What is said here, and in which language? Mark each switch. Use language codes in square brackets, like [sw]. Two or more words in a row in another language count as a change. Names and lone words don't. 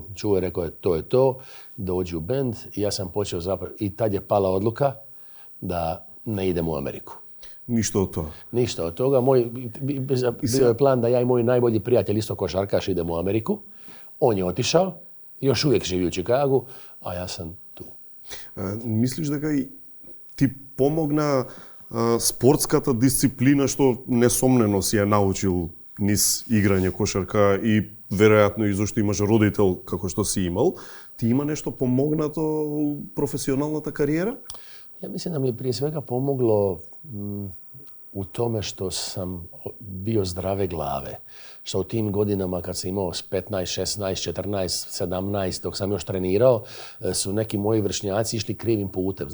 [hr] Čuje, rekao je to, dođi u bend i ja sam počeo zapravo, i tad je pala odluka da ne idem u Ameriku. Ništa od toga? Ništa od toga. Bio je plan da ja i moj najbolji prijatelj, isto košarkaš, idemo u Ameriku. On je otišao, još uvijek živi u Čikagu, a ja sam tu. [mk] Мислиш дека и ти помогна спортската дисциплина што несомнено си ја научил низ играње кошарка и веројатно и зашто имаш родител како што си имал, ти има нешто помогнато у професионалната кариера? [hr] Ja mislim da mi je prije svega pomoglo u tome što sam bio zdrave glave. Što u tim godinama kad sam imao 15, 16, 14, 17, dok sam još trenirao, su neki moji vršnjaci išli krivim putem.